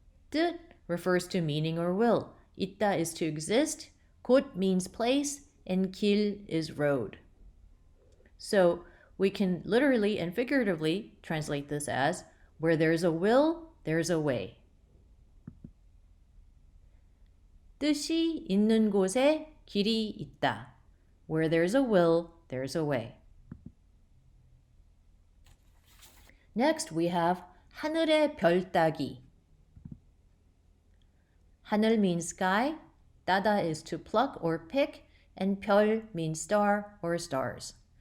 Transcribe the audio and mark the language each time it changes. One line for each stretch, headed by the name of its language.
English: 뜻 refers to meaning or will. 있다 is to exist, 곳 means place, and 길 is road. So we can literally and figuratively translate this as, where there's a will, there's a way.
Korean: 뜻이 있는 곳에 길이 있다.
English: Where there's a will, there's a way. Next, we have
Korean: 하늘의 별 따기.
English: 하늘 means sky, 따다 is to pluck or pick, and 별 means star or stars.